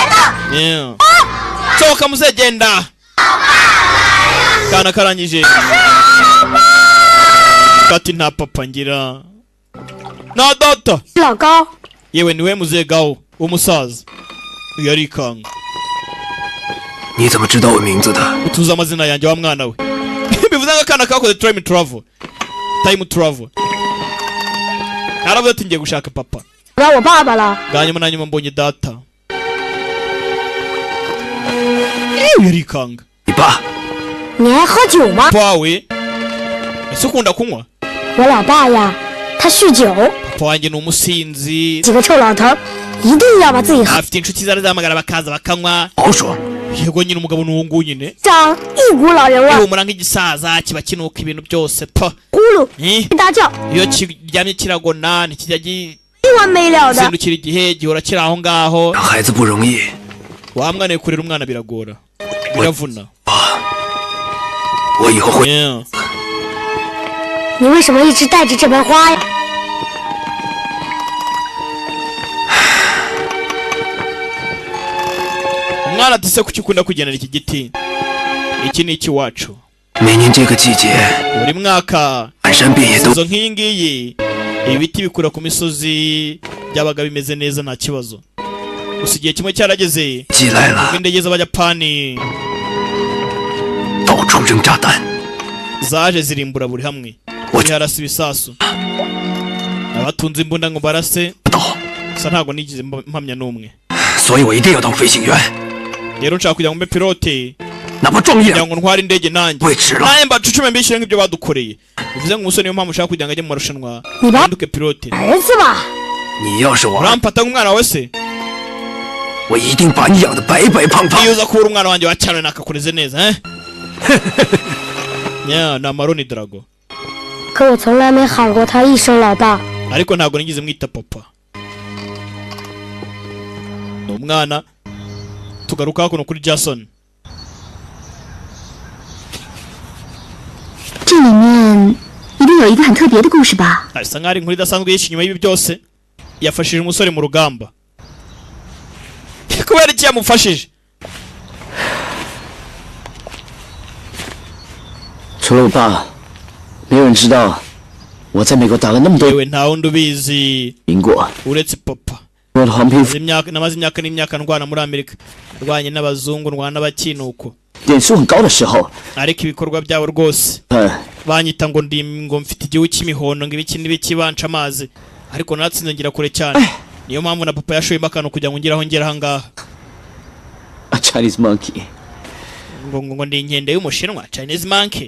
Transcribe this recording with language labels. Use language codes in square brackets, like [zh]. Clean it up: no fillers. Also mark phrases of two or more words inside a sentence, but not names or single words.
[rw] sohoka muzegenda kana karangije kati nta papa ngira na data yewe niwe muzee Gao umusaza yarikanga [zh] ni 怎么知道我名字的 [rw] utuza amazina yanjye wa mwana we bivuze ngo kana kakoze time travel naravuze ati ngiye gushaka papa wa baba la ganyuma na nyuma mbonye data yarikanga ipa [zh] 你爱喝酒吗 [rw] pawe ese ukunda kunywa [zh] 我老爸呀他酗酒 [rw] papa wanjye ni umusinzi [zh] 几个臭老头一定要把自己喝 [rw] afite inshuti zari zamagara bakaza bakanywa yego nyine umugabo n'uwo nguwo nyine [zh] 长一股老人味儿， [rw] ihumura nk'igisaza kiba kinuka ibintu byose pa [zh] 呼噜大叫， [rw] iyo kiryamye kiragona ntikijya [zh] 没完没了的。 [rw] gizindukira igihe gihora kiri aho ngaho [zh] 孩子不容易， [rw] wamwana kurera umwana biragora biravuna [zh] 我以后会。 [en] Yeah. [zh] 你为什么一直带着这盆花呀？ [rw] umwana ati se kuki ukunda kugenera iki giti iki ni ikiwacu [zh] 每年这个季节， [rw] buri mwaka [zh] 满山遍野都 [rw] izo nk'iyi ngiyi ibiti bikura ku misozi byabaga bimeze neza nta kibazo gusa igihe kimwe cyarageze [zh] 寄来了， [rw] ubwo indege z'abayapani [zh] 到处扔炸弹。 [rw] zaje zirimbura buri hamwe ziharasa ibisasu abatunze imbunda ngo barase gusa ntabwo nigize mpamya n'umwe [zh] 所以我一定要当飞行员， [rw] rero nshaka kugira ngo mbe pilote [zh] 哪怕撞一 [rw] kugira [zh] 辆 [rw] ngo ntware indege nanjye [zh] 我也值了。 [rw] nanjye mbacucume mbishyire nk'ibyo badukoreye bivuze ngo umusore niyo mpamvu ushaka kugira ngo ajye mu marushanwa ahinduke pilote [zh] 儿子吧，你要是我， [rw] urampata nk'umwana wawe se [zh] 我一定把你养得白白胖胖。 [rw] iyo uza kubura umwana wanjye wa cyane nakakureze neza eh yeah, ni amaroni drago [zh] 可我从来没喊过他一声老爸。 [rw] ariko ntabwo nigeze mwita papa ni umwana tugaruka hakuno kuri Jason [zh] 这里面一定有一个很特别的故事吧？ [rw] asa nk'aho ari inkuru idasanzwe yishe inyuma y'ibi byose yafashije umusore mu rugamba kubera iki yamufashije [zh] 除了我爸，没有人知道我在美国打了那么多 [rw] yewe nta wundi ubizi [zh] 赢过。 [rw] uretse papa [zh] 我的黄皮肤 [rw] namaze imyaka n'imyaka ndwana muri Amerika ndwanye n'abazungu ndwana n'abakinuko [zh] 点数很高的时候， [rw] ariko ibikorwa byabo rwose banyita ngo ngo mfite igihu cy'imihondo ngo ibiki n'ibiki banca amazi ariko natsinze ngira kure cyane niyo mpamvu na papa yashoyemo akantu kugira ngo ngire aho ngera aha ngaha [en] A Chinese monkey， [rw] ngo ndi inkende y'umushinwa [en] Chinese monkey